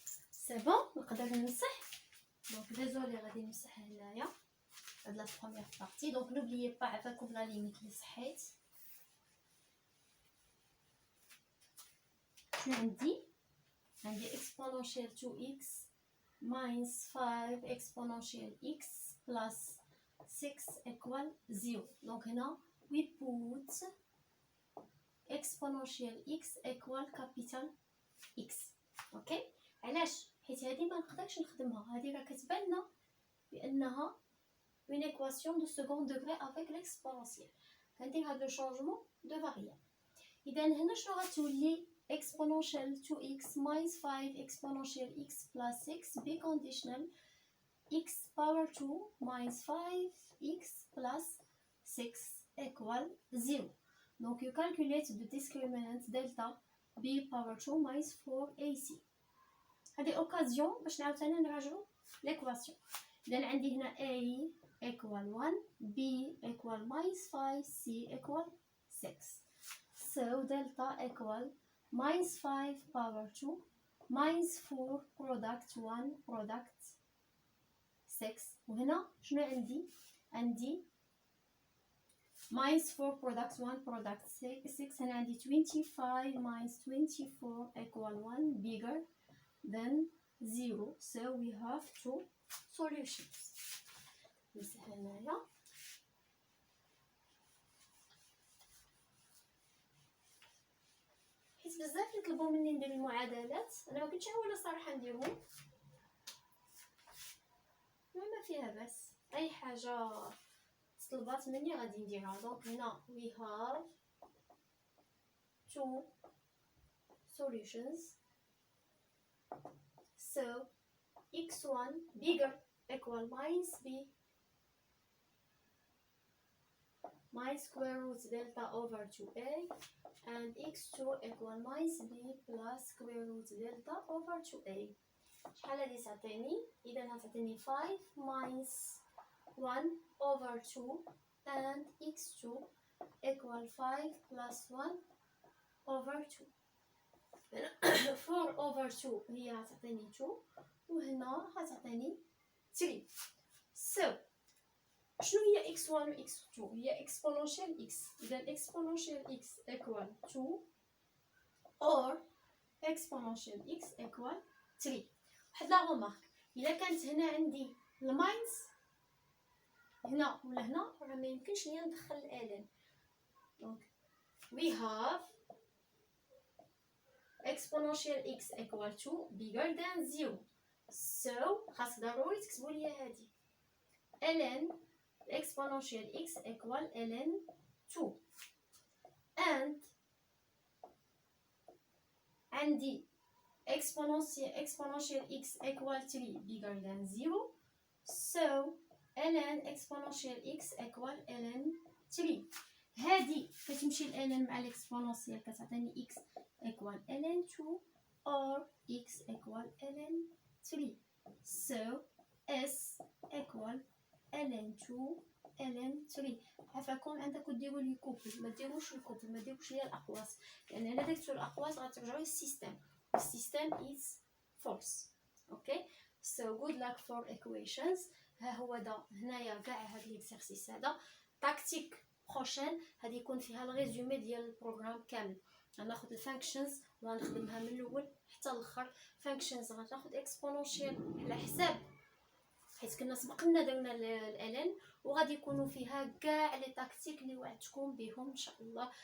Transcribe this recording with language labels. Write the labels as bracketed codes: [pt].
[ar] سي بون نقدر نمسح. دونك ديزولي غادي نمسح هنايا هاد لا بروميير بارتي. دونك نوبليي با عفاكم لا ليميت اللي صحيت. شنو عندي [en] exponential 2x minus 5 exponential x plus 6 equal 0. [ar] دونك هنا [en] we put exponential x equal capital X. [ar] اوكي علاش؟ حيت هذه ما نقدرش نخدمها، هذه راه كتبان لنا بانها [fr] une équation de second degré avec l'exponentielle. [ar] كندير هذا [fr] changement de variable. [ar] اذا هنا شنو غتولي [en] exponential 2x minus 5 exponential x plus 6 be conditional x power 2 minus 5x plus 6 equal 0. Donc you calculate the discriminant delta b power 2 minus 4ac. [ar] هذه اوكازيون باش نعاوتاني نراجعو ليكواسيون. اذا عندي هنا [en] a equal 1 b equal minus 5 c equal 6. So delta equal minus 5 power 2 minus 4 product 1 product 6. [ar] وهنا شنو عندي [en] minus 4 product 1 product 6. [ar] هنا عندي [en] 25 minus 24 equal 1 bigger than 0. So we have two solutions. [ar] نمسح هنايا. حيت بزاف يطلبوا مني ندير المعادلات، انا ما كنتش عاوله صراحه نديرهم، ما فيها بس اي حاجه طلبات مني غادي نديرها. دونك هنا [en] we have two solutions. So x1 bigger equal minus b minus square root delta over 2a and x2 equal minus b plus square root delta over 2a. [ar] شحال هادي تعطيني؟ اذا غتعطيني [en] 5 minus 1 over 2 and x2 equal 5 plus 1 over 2. [ar] 4 over 2 هي غتعطيني 2 وهنا غتعطيني 3. [en] So [ar] شنو هي [en] x1 و x2؟ هي exponential x. إذا exponential x equal 2 or exponential x equal 3. [ar] واحد لا غومارك، إلا كانت هنا عندي الماينس هنا ولا هنا راه ما يمكنش ليا ندخل الالين. [en] دونك we have exponential x equal 2 bigger than 0. So [ar] خاص ضروري تكتبوا لي هذه [en] ln exponential x equal ln 2 and عندي exponential x equal 3 bigger than 0. So ln exponential x equal ln 3. [ar] هذه كتمشي [en] ln مع الاكسبونونسيال كتعطيني x equal ln 2 or x equal ln 3. So s equal ln 2 ln 3. [ar] عفاكم عندكم ديروا لي كوبل، ما ديروش الكوبل، ما ديروش ليا الاقواس، لان الا درتو الاقواس غترجعوا للسيستم. السيستم [en] is false. Okay so good luck for equations. [ar] ها هو دا هنايا كاع هاد ليكزارسيس هذا تاكتيك بروشين غادي يكون فيها الريزومي ديال البروغرام كامل. غناخذ الفانكشنز وغنخدمها من الاول حتى الاخر. فانكشنز غناخذ اكسبونونشيال على حساب حيت كنا سبقنا درنا الالن، وغادي يكونوا فيها كاع لي تاكتيك اللي وعدتكم بهم ان شاء الله.